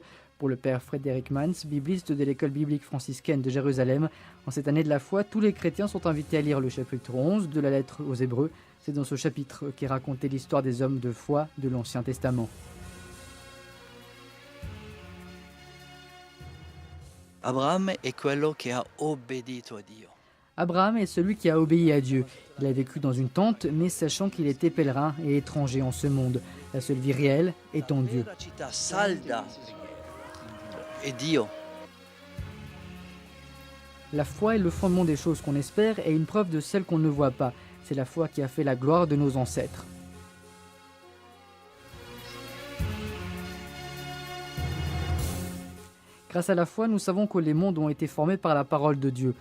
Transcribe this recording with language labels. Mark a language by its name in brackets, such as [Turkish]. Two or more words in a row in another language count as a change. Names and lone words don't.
[French] Pour le père Frédéric Mans, bibliste de l'école biblique franciscaine de Jérusalem, en cette année de la foi, tous les chrétiens sont invités à lire le chapitre 11 de la lettre aux Hébreux. C'est dans ce chapitre qu'est racontée l'histoire des hommes de foi de l'Ancien Testament. [Italian] Abraham è quello che ha obbedito a Dio. [French] Abraham est celui qui a obéi à Dieu. Il a vécu dans une tente, mais sachant qu'il était pèlerin et étranger en ce monde. La seule vie réelle est en Dieu. [Italian] La città salda è Dio. [French] La foi est le fondement des choses qu'on espère et une preuve de celles qu'on ne voit pas. C'est la foi qui a fait la gloire de nos ancêtres. Grâce à la foi, nous savons que les mondes ont été formés par la parole de Dieu.